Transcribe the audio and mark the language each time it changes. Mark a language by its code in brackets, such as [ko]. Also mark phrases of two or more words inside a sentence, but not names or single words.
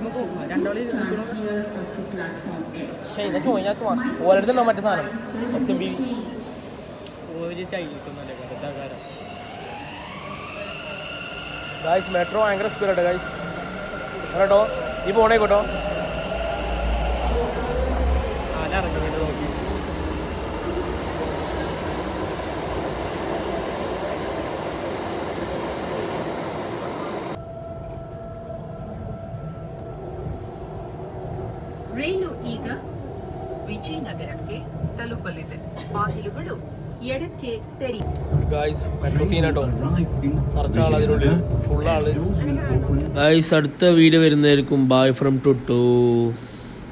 [ml] ഓരോരുത്തരുണ്ടോ മറ്റേ സാധനം SMB? ഒരു ചൈനീസ് ഒന്നല്ലേ കഥകാരം. ഗൈസ് മെട്രോ ഭയങ്കര സ്പീഡാട്ടോ ഗൈസ്. കേട്ടോ ഈ പോണേ കേട്ടോ. ആലിറങ്ങിയിട്ട് നോക്കി. [kn] ರೈಲು ಈಗ ವಿಜಯನಗರಕ್ಕೆ ತಲುಪಲಿದೆ. ಬಾಗಿಲುಗಳು ಎಡಕ್ಕೆ ತೆರಿ. [ml] ഗൈസ് മെട്രോ സീനാട്ടോ. നിറച്ച ആൾ അതിനുള്ളിൽ, ഫുൾ ആള്. ഗൈസ് അടുത്ത വീഡിയോ വരുന്നതായിരിക്കും. [en] bye from [ml] ടുട്ടു.